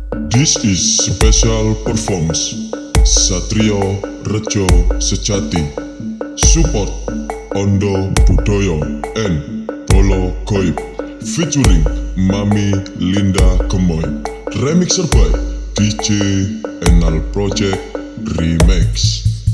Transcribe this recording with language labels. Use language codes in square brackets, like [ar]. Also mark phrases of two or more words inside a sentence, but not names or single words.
[en] This is special performance Satrio Rejo Sejati. Support Ondo Budoyo and Bolo Goib featuring Mami Linda Gemoy. Remixer by DJ Enal Project Remix.